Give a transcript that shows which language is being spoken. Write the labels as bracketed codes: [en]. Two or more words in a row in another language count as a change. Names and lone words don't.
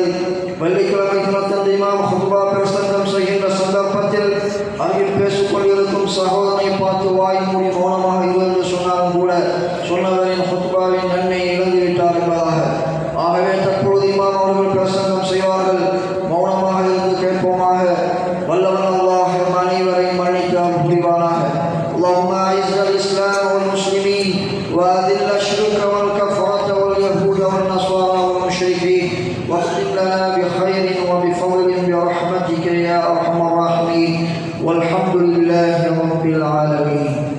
[ta] வெள்ளிக்கிழமை தினத்தன்று இமாம் ஹுத்பா பிரசங்கம் செய்கின்ற சந்தர்ப்பத்தில் அருகில் பேசிக் கொண்டிருக்கும் சகோதரனை பார்த்து வாய் மூடி மௌனமாக இரு என்று சொன்னாலும் கூட சொன்னவரின் ஹுத்பாவின் நன்மையை இழந்து விட்டார் என்பதாக. ஆகவே தற்பொழுது இமாம் அவர்கள் பிரசங்கம் செய்வார்கள், மௌனமாக இருந்து கேட்போமாக. வல்லவன் அல்லாஹ் அனைவரையும் மன்னித்தால் புரிவானாக. [ar] اللهم أعز الإسلام والمسلمين وأذل الشرك والكفرة واليهود والنصارى والمشركين واختم لنا بخير وبفضل برحمتك يا أرحم الراحمين والحمد لله رب العالمين.